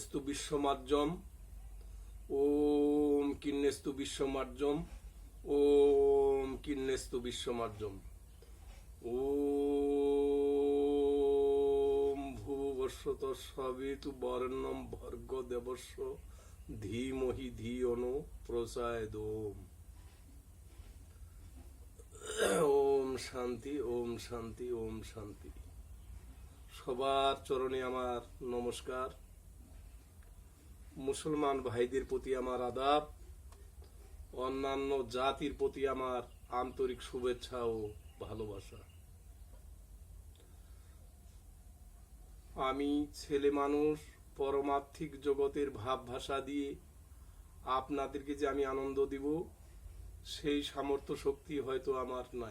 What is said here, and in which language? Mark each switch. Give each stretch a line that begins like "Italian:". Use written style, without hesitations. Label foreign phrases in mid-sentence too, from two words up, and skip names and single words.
Sanskrit: বিশ্বমার্জম, ওম কিন্নেস্তু বিশ্বমার্জম, ওম কিন্নেস্তু বিশ্বমার্জম, ওম ভুবস্বত সবিতু বর্ণম ভর্গ দেবস্য ধীমহি ধিয়ো ন প্রচোদয়াৎ। ওম শান্তি, ওম শান্তি, ওম শান্তি।
Bangla: সবার চরণে আমার নমস্কার। মুসলমান ভাইদের প্রতি আমার আদাব, অন্যান্য জাতির প্রতি আমার আন্তরিক শুভেচ্ছা ও ভালোবাসা। আমি ছেলে মানুষ, পরমার্থিক জগতের ভাব ভাষা দিয়ে আপনাদেরকে যে আমি আনন্দ দিব, সেই সামর্থ্য শক্তি হয়তো আমার নাই।